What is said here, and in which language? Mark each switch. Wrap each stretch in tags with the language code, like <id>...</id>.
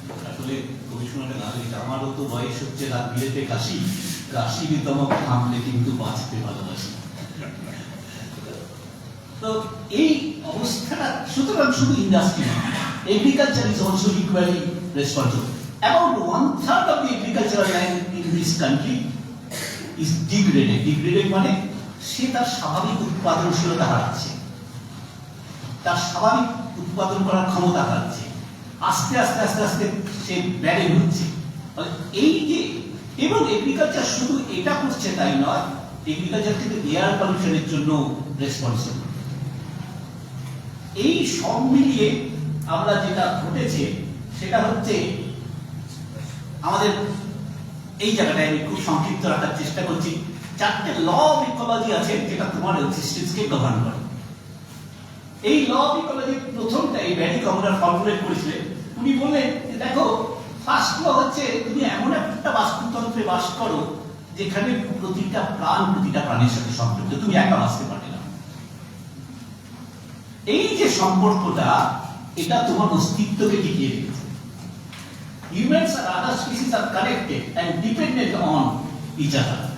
<bn>আসলে গবেষণাটা না হলে, আমারও তো বয়স হচ্ছে, রাত বিলেতে কাশি, কাশিকে তোমাকে থামলে কিন্তু বাঁচতে ভালোবাসি। তো এই অবস্থাটা, সুতরাং শুধু ইন্ডাস্ট্রি না,</bn> <en>Agriculture is also equally responsible. About 1/3 of the agricultural land in this country is degraded.</en> <bn>Degraded মানে সে তার স্বাভাবিক উৎপাদনশীলতা হারাচ্ছে, তার স্বাভাবিক উৎপাদন করার ক্ষমতা হারাচ্ছে, আস্তে আস্তে আস্তে আস্তে সে বেড়ে উঠছে। এই যে, এবং এগ্রিকালচার শুধু এটা করছে তাই নয়, এগ্রিকালচার কিন্তু এয়ার পলিউশনের জন্য রেসপন্সিবল। এই সব মিলিয়ে আমরা যেটা ঘটেছে সেটা হচ্ছে, আমাদের এই জায়গাটায় আমি খুব সংক্ষিপ্ত রাখার চেষ্টা করছি। 4টে ল অফ ইকোলজি আছে যেটা তোমার এক্সিস্টেন্সকে গভর্ন করে। এই ল অফ ইকোলজি প্রথমটা এই ব্যারি কমনার ফর্মুলেট করেছিলেন। উনি বললেন যে দেখো, ফার্স্ট ল হচ্ছে তুমি এমন একটা বাস্তুতন্ত্রে বাস করো যেখানে প্রতিটা প্রাণের সাথে সম্পৃক্ত, তুমি একা বাঁচতে পারবে না। এই যে সম্পর্কটা, এটা তোমার অস্তিত্বকে টিকিয়ে রেখেছে।</bn> <en>Humans and other species are connected and dependent on each other.</en>